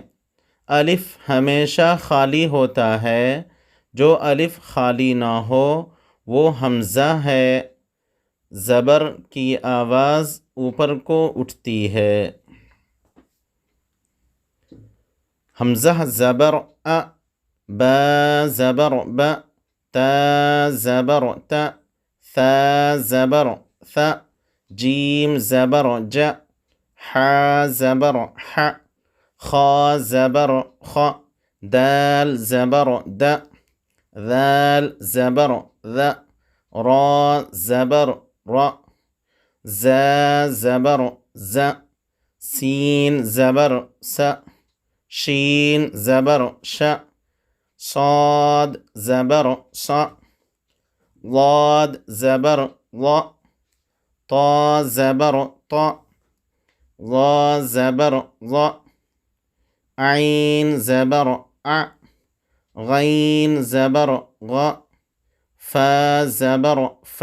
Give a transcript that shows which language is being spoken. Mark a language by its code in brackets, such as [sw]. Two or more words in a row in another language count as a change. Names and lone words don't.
[ur] الف ہمیشہ خالی ہوتا ہے، جو الف خالی نہ ہو وہ حمزہ ہے۔ زبر کی آواز اوپر کو اٹھتی ہے۔ حمزہ زبر ا، با زبر ب، تا زبر ت، ثا زبر ث، جیم زبر ج، ح زبر ح، خا زبر خ، دال زبر د، ذال زبر ذ، را زبر ر، زا زبر ز، سین زبر س، شین زبر ش، صاد زبر ص، ضاد زبر ض، طا زبر ط، ظا زبر ظ، عین زبر ع، غین زبر غ، فا زبر ف،